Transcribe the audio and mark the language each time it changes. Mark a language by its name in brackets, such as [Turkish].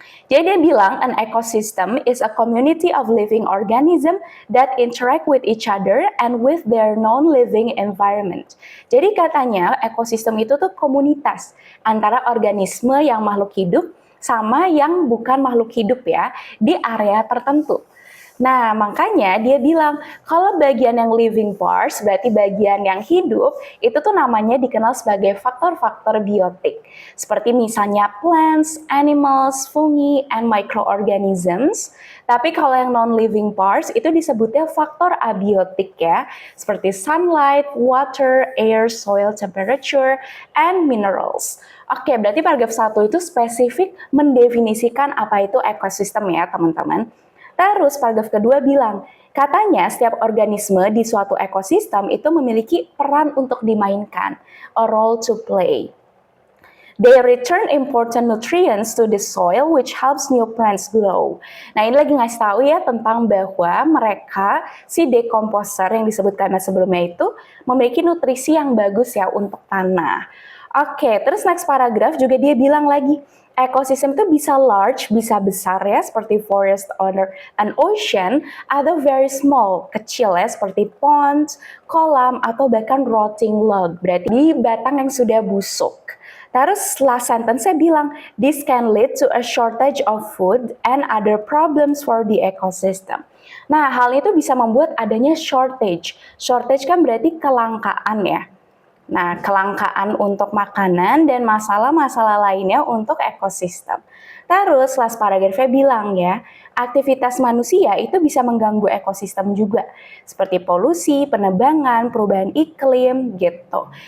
[Indonesian] Jadi dia bilang, [English] an ecosystem is a community of living organism that interact with each other and with their non-living environment. [Indonesian] Jadi katanya ekosistem itu tuh komunitas antara organisme yang makhluk hidup sama yang bukan makhluk hidup ya, di area tertentu. Nah, makanya dia bilang kalau bagian yang living parts, berarti bagian yang hidup, itu tuh namanya dikenal sebagai faktor-faktor biotik. Seperti misalnya [English] plants, animals, fungi, and microorganisms. [Indonesian] Tapi kalau yang non-living parts itu disebutnya faktor abiotik ya, seperti [English] sunlight, water, air, soil temperature, and minerals. [Indonesian] Oke, berarti paragraf 1 itu spesifik mendefinisikan apa itu ekosistem ya, teman-teman. Terus paragraf kedua bilang, katanya setiap organisme di suatu ekosistem itu memiliki peran untuk dimainkan, [English] a role to play. They return important nutrients to the soil which helps new plants grow. [Indonesian] Nah, ini lagi ngasih tahu ya tentang bahwa mereka, si decomposer yang disebutkan sebelumnya itu, memiliki nutrisi yang bagus ya untuk tanah. Oke, terus next paragraf juga dia bilang lagi, ekosistem itu bisa large, bisa besar ya, seperti [English] forest under an ocean, [Indonesian] atau [English] very small, [Indonesian] kecil ya, seperti ponds, kolam, atau bahkan [English] rotting log, [Indonesian] berarti di batang yang sudah busuk. [English] Terus last sentence [Indonesian] saya bilang, [English] this can lead to a shortage of food and other problems for the ecosystem. [Indonesian] Nah, hal itu bisa membuat adanya shortage. Shortage kan berarti kelangkaan ya. Nah, kelangkaan untuk makanan dan masalah-masalah lainnya untuk ekosistem. Terus, last paragrafnya bilang ya, aktivitas manusia itu bisa mengganggu ekosistem juga, seperti polusi, penebangan, perubahan iklim, gitu.